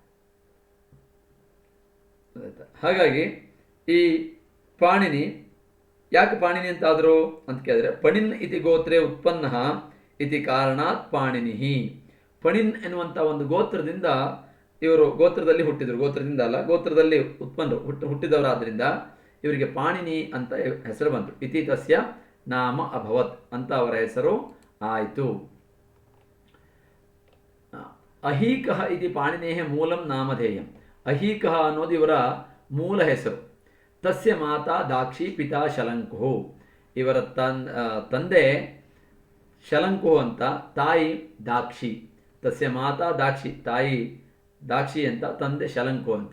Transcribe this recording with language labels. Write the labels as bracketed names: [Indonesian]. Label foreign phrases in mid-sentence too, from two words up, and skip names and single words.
[Kannada] ಹಾಗಾಗಿ ಈ ಪಾಣಿನಿ ಯಾಕೆ ಪಾಣಿನಿ ಅಂತಾದರು ಅಂತ ಕೇಳಿದ್ರೆ, [Sanskrit] ಪಣಿನ್ ಇತಿ ಗೋತ್ರೇ ಉತ್ಪನ್ನ ಇತಿ ಕಾರಣಾತ್ ಪಾಣಿನಿ. [Kannada] ಪಣಿನ್ ಎನ್ನುವಂಥ ಒಂದು ಗೋತ್ರದಿಂದ ಇವರು ಗೋತ್ರದಲ್ಲಿ ಹುಟ್ಟಿದರು, ಗೋತ್ರದಿಂದ ಅಲ್ಲ, ಗೋತ್ರದಲ್ಲಿ ಹುಟ್ಟಿದವರಾದ್ರಿಂದ ಇವರಿಗೆ ಪಾಣಿನಿ ಅಂತ ಹೆಸರು ಬಂತು. [Sanskrit] ಇತಿ ತಸ್ಯ ನಾಮ ಅಭವತ್ [Kannada] ಅಂತ ಅವರ ಹೆಸರು ಆಯಿತು. [Sanskrit] ಅಹೀಕಃ ಇತಿ ಪಾಣಿನೇಹ ಮೂಲಂ ನಾಮಧೇಯಂ. [Kannada] ಅಹೀಕಃ ಅನ್ನೋದು ಇವರ ಮೂಲ ಹೆಸರು. [Sanskrit] ತಸ್ಯ ಮಾತಾ ದಾಕ್ಷಿ ಪಿತಾ ಶಲಂಕು. [Kannada] ಇವರ ತಂದೆ ಶಲಂಕು ಅಂತ, ತಾಯಿ ದಾಕ್ಷಿ. [Sanskrit] ತಸ್ಯ ಮಾತಾ ದಾಕ್ಷಿ, [Kannada] ತಾಯಿ ದಾಕ್ಷಿ ಅಂತ, ತಂದೆ ಶಲಂಕು ಅಂತ.